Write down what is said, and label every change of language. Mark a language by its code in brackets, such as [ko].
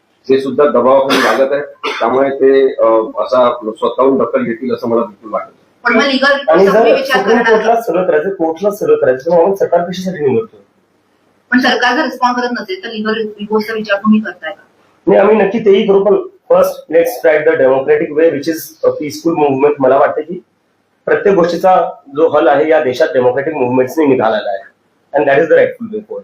[mr] ते सुद्धा दबावाखाली लागत आहे. त्यामुळे ते असा स्वतःहून दखल घेतील असं मला बिलकुल वाटत नाही. पण मग लिगल आणि जर विचार सुप्रीम करणार कोर्टला सगळं करायचं, कोर्टला सगळं करायचं, मग आपण सरकार कशासाठी निवडतो? पण सरकार जर रिस्पॉन्ड करत नसेल तर लिगल रिपोर्टचा विचार तुम्ही करताय का? नाही, आम्ही नक्की तेही करू. [en] पण first let's try the democratic way which is a peaceful movement. [mr] मला वाटतं की प्रत्येक गोष्टीचा जो हल आहे या देशात डेमोक्रेटिक मुवमेंट्सने निघालेला आहे. [en] And that is the rightful way for.